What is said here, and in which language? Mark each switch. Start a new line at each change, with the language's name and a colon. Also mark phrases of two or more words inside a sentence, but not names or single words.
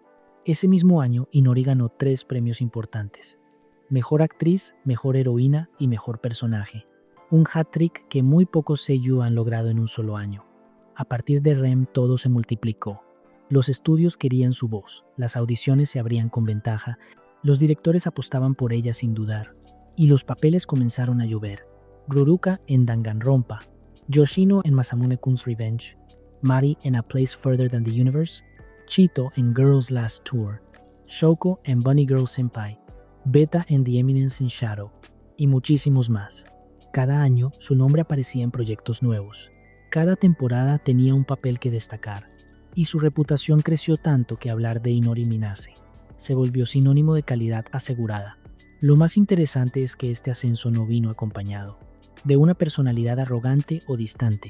Spanish: Ese mismo año, Inori ganó 3 premios importantes: Mejor Actriz, Mejor Heroína y Mejor Personaje. Un hat-trick que muy pocos seiyū han logrado en un solo año. A partir de Rem todo se multiplicó. Los estudios querían su voz, las audiciones se abrían con ventaja, los directores apostaban por ella sin dudar, y los papeles comenzaron a llover. Ruruka en Danganronpa, Yoshino en Masamune-kun's Revenge, Mari en A Place Further Than the Universe, Chito en Girls Last Tour, Shouko en Bunny Girl Senpai, Beta en The Eminence in Shadow, y muchísimos más. Cada año su nombre aparecía en proyectos nuevos. Cada temporada tenía un papel que destacar, y su reputación creció tanto que hablar de Inori Minase se volvió sinónimo de calidad asegurada. Lo más interesante es que este ascenso no vino acompañado de una personalidad arrogante o distante.